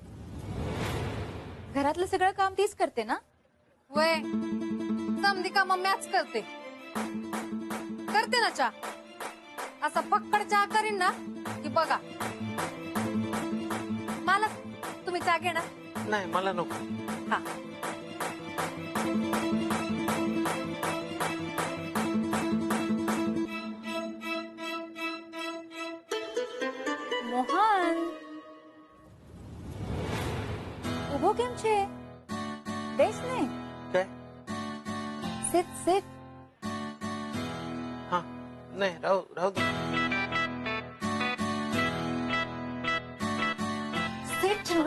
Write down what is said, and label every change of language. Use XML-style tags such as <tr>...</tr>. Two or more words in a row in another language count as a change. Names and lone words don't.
<mr>घरातलं सगळं काम तीच करते ना. वय समधी का मॅच करते ना चहा. असा पक्कड चहा करीन ना की बघा. मालक, तुम्ही चहा घेणार? नाही, मला नको. हा.</mr> <gu>મોહન, ઉભો કેમ છે? બેસ ને.</gu> <mr>काय?</mr> <en>sit sit.</en> <mr>हा, नाही, राहू राहू दे.</mr> <gu>સિટ નો.</gu>